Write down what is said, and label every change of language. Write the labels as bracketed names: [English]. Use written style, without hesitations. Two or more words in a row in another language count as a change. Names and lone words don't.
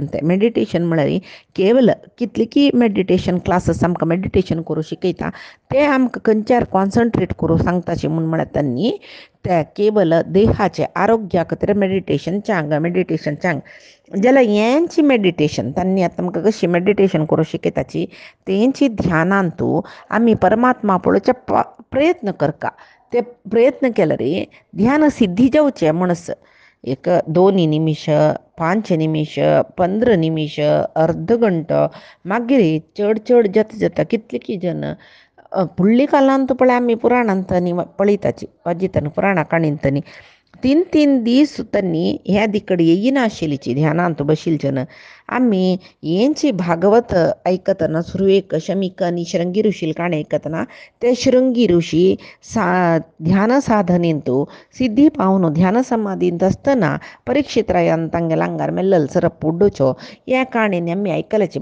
[Konkani] ते मेडिटेशन म्हळ्यार केवल कितले की [English] meditation classes [Konkani] आमकां मेडिटेशन करूं शिकयता, ते आमकां खंयच्यार कॉन्सन्ट्रेट करूं सांगताचे म्हूण म्हळ्यार तांणी त्या केवल देहाचे आरोग्या खातीर मेडिटेशन सांग. जाल्यार हेंची मेडिटेशन तांणी आतां आमकां कशी मेडिटेशन करूं शिकयताची, तेंची ध्यानांतू आमी परमात्मा पळोवचे प्रयत्न करता. ते प्रयत्न केल्यार ध्यान सिद्धी जावचें म्हणस एक 2 निमिष, 5 निमिष, 15 निमिष, अर्ध घंटो, मागीर चड जाता कितले की जन फुडली कालांत पळय आमी पुराणांतनी पळयताची, वाजितानी पुराणा काणींतनी 3 दीस तांणी ह्या दिकड येयनाशिल्लीची ध्यानांत बशिल जन. आमी हेंची भागवत आयकतना सुरवेक शमीक आनी श्रृंगी ऋषील काणी आयकतना ते श्रृंगी ऋषी ध्यान साधनेंतू सिद्धी पावन ध्यान समाधींत आसतना परीक्षित रायान तांगेल्या आंगार मेल्लल सरप पुड्डोचो ह्या काणयेनी आमी आयकलाची.